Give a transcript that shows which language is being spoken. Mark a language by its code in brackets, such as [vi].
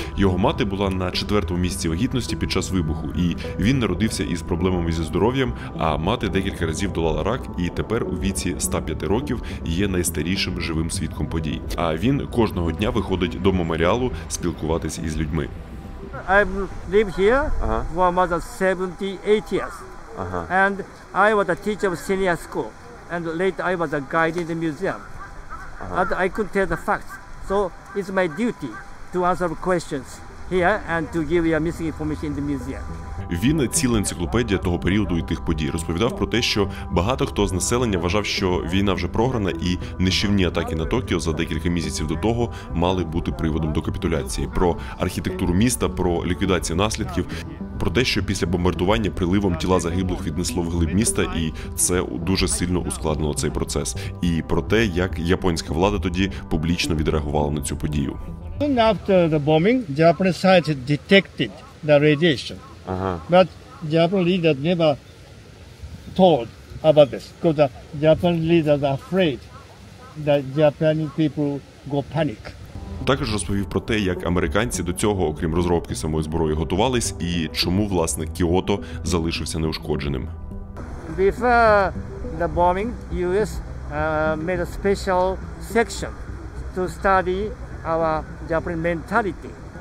[uk] Його мати була на 4-му місяці вагітності під час вибуху, і він народився із проблемами зі здоров'ям, а мати декілька разів долала рак, і тепер у віці 105 років є найстарішим живим свідком подій. А він кожного дня виходить до меморіалу спілкуватися із людьми. [en] I've lived here for more than 78 years. And I was a teacher of senior school. And later I was a guide in the museum. And I could tell the facts. So it's my duty to answer questions here and to give you missing information in the museum. [uk] Він ціла енциклопедія того періоду і тих подій. Розповідав про те, що багато хто з населення вважав, що війна вже програна, і нищівні атаки на Токіо за декілька місяців до того мали бути приводом до капітуляції. Про архітектуру міста, про ліквідацію наслідків, про те, що після бомбардування приливом тіла загиблих віднесло вглиб міста, і це дуже сильно ускладнило цей процес. І про те, як японська влада тоді публічно відреагувала на цю подію. [en] After the bombing, Japanese scientists detected the radiation. But Japanese leaders never told about this because the Japanese leaders are afraid that Japanese people go panic. [uk] Також розповів про те, як американці до цього, окрім розробки самої зброї, готувались і чому, власне, Кіото залишився неушкодженим. [en] Before the bombing, US made a special section to study our Japanese mentality.